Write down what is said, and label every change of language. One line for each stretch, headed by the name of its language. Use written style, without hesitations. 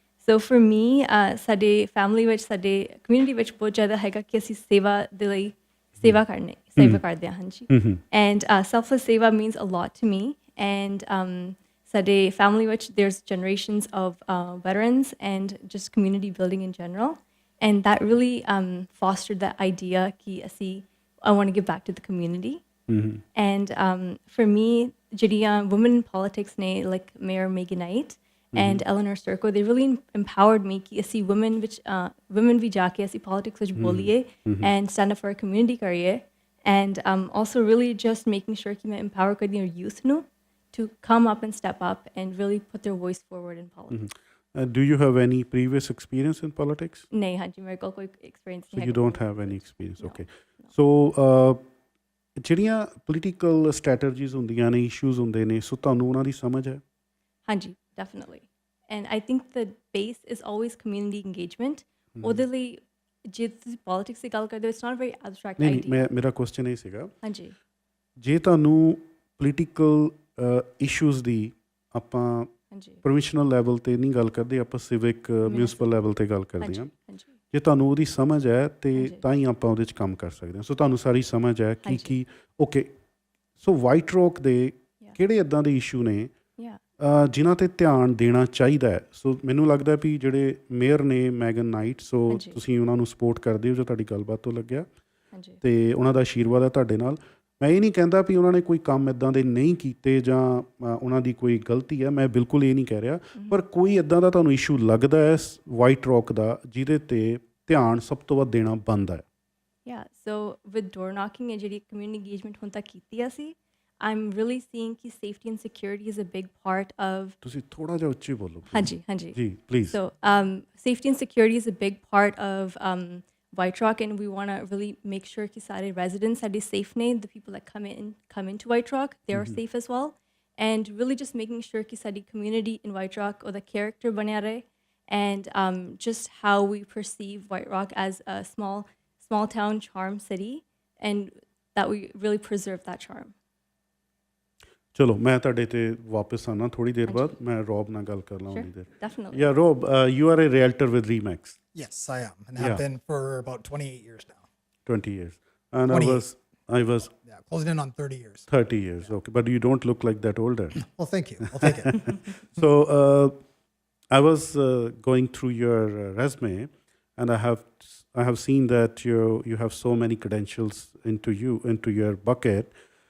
Punjabi: So for me ਸਾਡੇ family ਵਿੱਚ, ਸਾਡੇ ਕਮਿਊਨਿਟੀ ਵਿੱਚ ਬਹੁਤ ਜ਼ਿਆਦਾ ਹੈਗਾ ਕਿ ਅਸੀਂ ਸੇਵਾ ਦੇ ਲਈ ਸੇਵਾ ਕਰਦੇ ਹਾਂ। ਹਾਂਜੀ।
English: And selfless seva means a lot to me. And
Punjabi: ਸਾਡੇ ਫੈਮਿਲੀ ਵਿੱਚ
English: There's generations of veterans and just community building in general. And that really fostered that idea ki I want to give back to the community. And for me,
Punjabi: ਜਿਹੜੀਆਂ
English: women in politics ne, like Mayor Megan Knight and Eleanor Sturko, they really empowered me
Punjabi: ਕਿ ਅਸੀਂ
English: women
Punjabi: ਵੀ ਜਾ ਕੇ ਅਸੀਂ
English: politics
Punjabi: ਵਿੱਚ ਬੋਲੀਏ
English: and stand up for our community
Punjabi: ਕਰੀਏ।
English: And also really just making sure
Punjabi: ਕਿ ਮੈਂ
English: empower
Punjabi: ਕਰਦੀ ਹਾਂ
English: youth ਨੂੰ to come up and step up and really put their voice forward in politics. Do you have any previous experience in politics?
Punjabi: ਨਹੀਂ, ਹਾਂਜੀ, ਮੇਰੇ ਕੋਲ ਕੋਈ experience ਨਹੀਂ
English: So
Punjabi: ਹੈ।
English: you don't have any experience, No, okay. no.
Punjabi: So ਜਿਹੜੀਆਂ political strategies ਹੁੰਦੀਆਂ ਨੇ, ਇਸ਼ੂਜ਼ ਹੁੰਦੇ ਨੇ, ਸੋ ਤੁਹਾਨੂੰ ਉਹਨਾਂ ਦੀ ਸਮਝ ਹੈ?
English: ਹਾਂਜੀ, definitely. And I think the base is always community engagement.
Punjabi: ਉਹਦੇ ਲਈ ਜੇ ਤੁਸੀਂ ਪੋਲੀਟਿਕਸ ਦੀ ਗੱਲ ਕਰਦੇ ਹੋ,
English: it's not a very abstract idea.
Punjabi: ਨਹੀਂ, ਮੇਰਾ ਕੁਐਸਚਨ ਇਹ ਸੀਗਾ, ਹਾਂਜੀ। ਜੇ ਤੁਹਾਨੂੰ ਪੋਲੀਟੀਕਲ ਇਸ਼ੂਜ਼ ਦੀ ਆਪਾਂ ਪ੍ਰੋਵਿੰਸ਼ਨਲ ਲੈਵਲ 'ਤੇ ਨਹੀਂ ਗੱਲ ਕਰਦੇ, ਆਪਾਂ ਸਿਵਿਕ ਮਿਊਨਿਸਪਲ ਲੈਵਲ 'ਤੇ ਗੱਲ ਕਰਦੇ ਹਾਂ। ਜੇ ਤੁਹਾਨੂੰ ਉਹਦੀ ਸਮਝ ਹੈ ਅਤੇ ਤਾਂ ਹੀ ਆਪਾਂ ਉਹਦੇ 'ਚ ਕੰਮ ਕਰ ਸਕਦੇ ਹਾਂ। ਸੋ ਤੁਹਾਨੂੰ ਸਾਰੀ ਸਮਝ ਹੈ ਕੀ ਓਕੇ। ਸੋ ਵਾਈਟ ਰੌਕ ਦੇ ਕਿਹੜੇ ਇੱਦਾਂ ਦੇ ਇਸ਼ੂ ਨੇ ਜਿਨ੍ਹਾਂ 'ਤੇ ਧਿਆਨ ਦੇਣਾ ਚਾਹੀਦਾ ਹੈ? ਸੋ ਮੈਨੂੰ ਲੱਗਦਾ ਵੀ ਜਿਹੜੇ ਮੇਅਰ ਨੇ ਮੈਗਨ ਨਾਈਟ, ਸੋ ਤੁਸੀਂ ਉਹਨਾਂ ਨੂੰ ਸਪੋਰਟ ਕਰਦੇ ਹੋ ਜੋ ਤੁਹਾਡੀ ਗੱਲਬਾਤ ਤੋਂ ਲੱਗਿਆ, ਅਤੇ ਉਹਨਾਂ ਦਾ ਆਸ਼ੀਰਵਾਦ ਹੈ ਤੁਹਾਡੇ ਨਾਲ। ਮੈਂ ਇਹ ਨਹੀਂ ਕਹਿੰਦਾ ਵੀ ਉਹਨਾਂ ਨੇ ਕੋਈ ਕੰਮ ਇੱਦਾਂ ਦੇ ਨਹੀਂ ਕੀਤੇ ਜਾਂ ਉਹਨਾਂ ਦੀ ਕੋਈ ਗਲਤੀ ਹੈ, ਮੈਂ ਬਿਲਕੁਲ ਇਹ ਨਹੀਂ ਕਹਿ ਰਿਹਾ, ਪਰ ਕੋਈ ਇੱਦਾਂ ਦਾ ਤੁਹਾਨੂੰ ਇਸ਼ੂ ਲੱਗਦਾ ਹੈ ਵਾਈਟ ਰੌਕ ਦਾ ਜਿਹਦੇ 'ਤੇ ਧਿਆਨ ਸਭ ਤੋਂ ਵੱਧ ਦੇਣਾ ਬਣਦਾ ਹੈ?
English: Yeah, so with door knocking and ਜਿਹੜੀ community engagement
Punjabi: ਹੁਣ ਤੱਕ ਕੀਤੀ ਅਸੀਂ,
English: I'm really seeing ਕਿ safety and security is a big part of.
Punjabi: ਤੁਸੀਂ ਥੋੜ੍ਹਾ ਜਿਹਾ ਉੱਚੀ ਬੋਲੋ। ਹਾਂਜੀ। ਜੀ please.
English: So safety and security is a big part of White Rock, and we want to really make sure
Punjabi: ਕਿ ਸਾਰੇ
English: residents ਸਾਡੇ safe ਨੇ, the people that come into White Rock, they are safe as well, and really just making sure
Punjabi: ਕਿ ਸਾਡੀ
English: community in White Rock ਉਹਦਾ character
Punjabi: ਬਣਿਆ ਰਹੇ,
English: and just how we perceive White Rock as a small town charm city, and that we really preserve that charm.
Punjabi: ਚਲੋ ਮੈਂ ਤੁਹਾਡੇ 'ਤੇ ਵਾਪਸ ਆਉਣਾ ਥੋੜ੍ਹੀ ਦੇਰ ਬਾਅਦ। ਮੈਂ ਰੌਬ ਨਾਲ ਗੱਲ ਕਰ ਲਾਂ ਉਨੀ ਦੇਰ।
English: Definitely. Yeah, Rob, you are a realtor with Remax. Yes, I am, and have been for about 28 years now. 20 years. And I was closing in on 30 years. 30 years, okay. But you don't look like that older. Well, thank you. I'll take it. So I was going through your resume, and I have seen that you have so many credentials into your bucket.